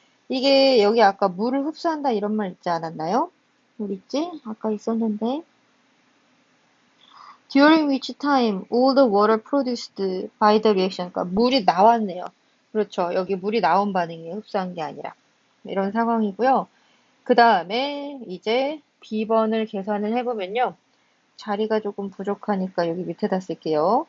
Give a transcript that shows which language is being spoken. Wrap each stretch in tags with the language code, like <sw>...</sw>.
<ko>이게 여기 아까 물을 흡수한다 이런 말 있지 않았나요? 어디 있지? 아까 있었는데.</ko> <en>During which time all the water produced by the reaction.</en> <ko>그러니까 물이 나왔네요. 그렇죠. 여기 물이 나온 반응이에요. 흡수한 게 아니라. 이런 상황이고요. 그 다음에 이제 B번을 계산을 해보면요. 자리가 조금 부족하니까 여기 밑에다 쓸게요.</ko>